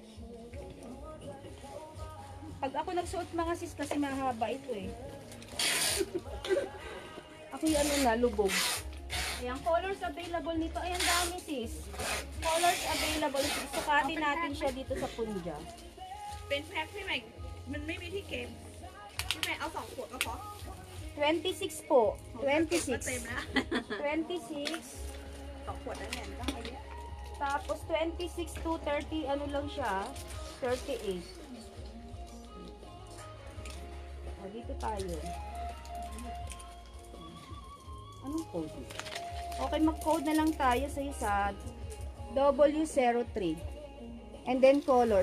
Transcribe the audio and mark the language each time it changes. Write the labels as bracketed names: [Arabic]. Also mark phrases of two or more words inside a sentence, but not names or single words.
[Filipino] Pag ako nagsuot mga sis kasi mahaba ito Ako yung ano na, lubog. Ayan, [English] colors available [Filipino] nito. Ayan, dami sis. [English] Colors available. [Filipino] Sukatin natin siya dito sa punja. [Thai] เป็นแพ็คพี่ใหม่มันไม่มีที่เก็บพี่ใหม่เอา2 ขวดก็พอ [Filipino] 26 po. [Thai] ก็เต็ม [Filipino] 26. [Thai] แล้ว [Filipino] 26. [Thai] 2 ขวดแล้วเนี่ยต้องไปเยอะ [Filipino] Tapos 26 to 30, ano lang siya? 38. O, dito tayo. Anong code? Okay, mag-code na lang tayo sa isa. [English] W03. And then colors.